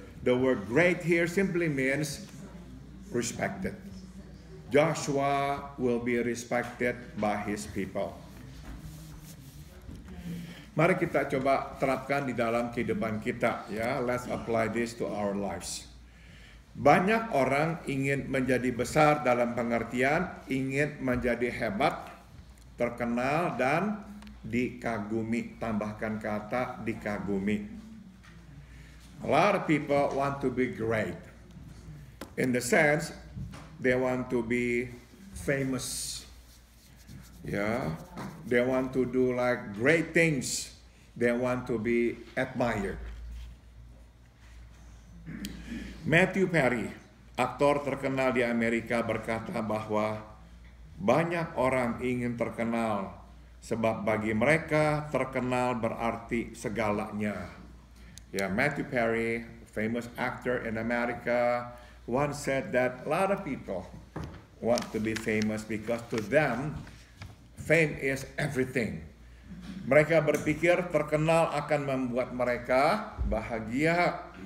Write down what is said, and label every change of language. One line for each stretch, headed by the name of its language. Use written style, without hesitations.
English: The word great here simply means respected. Joshua will be respected by his people.
Indonesian: Mari kita coba terapkan di dalam kehidupan kita, ya.
English: Let's apply this to our lives.
Indonesian: Banyak orang ingin menjadi besar dalam pengertian ingin menjadi hebat, terkenal dan dikagumi. Tambahkan kata dikagumi.
English: A lot of people want to be great. In the sense they want to be famous. Yeah, they want to do like great things. They want to be admired.
Indonesian: Matthew Perry, aktor terkenal di Amerika, berkata bahwa banyak orang ingin terkenal sebab bagi mereka terkenal berarti segalanya.
English: Ya, Matthew Perry, famous actor in America, once said that a lot of people want to be famous because to them fame is everything.
Indonesian: Mereka berpikir terkenal akan membuat mereka bahagia.